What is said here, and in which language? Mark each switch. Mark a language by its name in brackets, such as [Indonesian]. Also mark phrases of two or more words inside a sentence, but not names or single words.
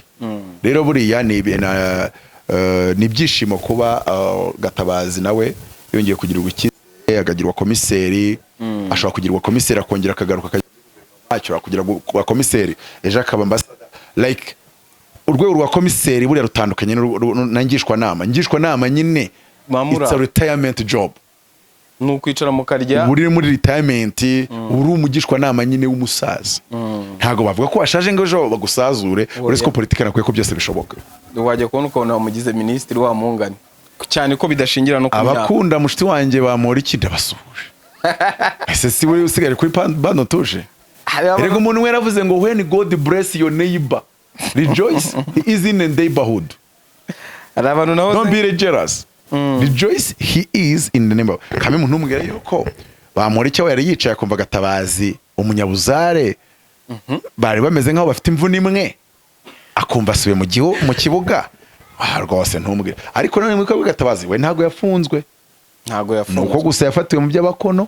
[Kinyarwanda] Rero buriya ni byishimo kuba Gatabazi nawe yongeye kugirwa icyizere, akagirwa komiseri, ashobora kugirwa komiseri akongera akagaruka akajya kugira komiseri ejo akaba ambassador. Like urwego rwa komiseri buriya rutandukanye na ngishwanama nyine, [English] it's a retirement job. [Kinyarwanda] Nukwicara mu karya buri muri retirement, uri umugishwanama nyine w'umusaza. Ntago bavuga ko washaje ngo ejo bagusazure, uretse ko politique nakwiye ko byose bishoboka. Wajya kubona uko wamugize ministre wa mungani cyane ko bidashingira no kunya. Abakunda mushiti wanjye bamora iki ndabasuhuje. Ese si we usigare kuri bano tuje. Erego umuntu we yaravuze ngo [English] when God bless your neighbor rejoice, he is in the neighborhood. [Kinyarwanda] Arabantu naho [English] don't be jealous. Rejoice, he is in the neighborhood. [Kinyarwanda] Kame umuntu umubwira yuko bamora icyo yari yicaye akumva Gatabazi umunyabuzare, bari bameze nkaho bafite imvune imwe, akumva asubiye mu kibuga rwose ntumbwire. Ariko none mwiko Gatabazi we ntago yafunzwe, nuko gusa yafatiwe mu by'abakono.